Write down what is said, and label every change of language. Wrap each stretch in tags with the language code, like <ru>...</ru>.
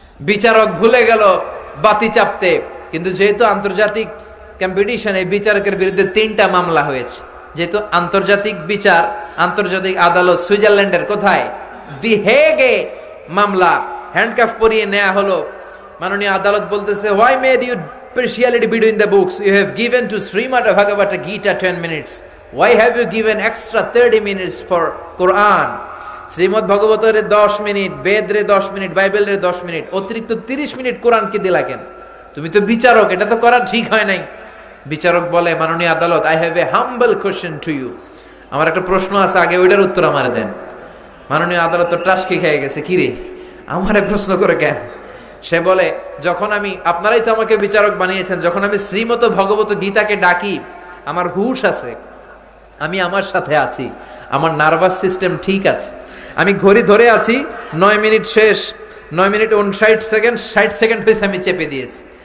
<bn>বিচারক ভুলে গেল বাতি চাপতে, কিন্তু যেহেতু আন্তর্জাতিক কম্পিটিশন, এই বিচারকের বিরুদ্ধে 3টা মামলা হয়েছে। যেহেতু আন্তর্জাতিক বিচার, আন্তর্জাতিক আদালত সুইজারল্যান্ডের কোথায়, দি হেগে মামলা, হ্যান্ডকাফ পরিয়ে নেওয়া হলো। মাননীয় আদালত বলতেছে,</bn> <en>Why made you partiality between the books. You have given to Srimad Bhagavata Gita 10 minutes. Why have you given extra 30 minutes for Quran?</en> <bn>Shrimad ভগবতের 10 minute, বেদরে 10 minute, বাইবেলের 10 মিনিট, অতিরিক্ত 30 মিনিট কোরআনকে দিলা কেন? তুমি তো বিচারক, এটা তো করা ঠিক হয় নাই। বিচারক বলে, মাননীয় আদালত,</bn> <en>I have a humble question to you.</en> <bn>আমার একটা প্রশ্ন আছে, আগে ওইটার উত্তর আমারে দেন। মাননীয় আদালত তো টাসকি খেয়ে গেছে, কি রে আমারে প্রশ্ন করে কেন? সে বলে, যখন আমি, আপনারাই তো আমাকে বিচারক বানিয়েছেন, যখন আমি শ্রীমদ ভগবত গীতাকে ডাকি, আমার হুঁশ আছে, আমি আমার সাথে আছি, আমার নার্ভাস সিস্টেম ঠিক আছে, আমি ঘড়ি ধরে আছি, 9 মিনিট শেষ, 9 মিনিট 59 সেকেন্ড, 60 সেকেন্ড হয়েছে, আমি চেপে দিয়েছি।</bn>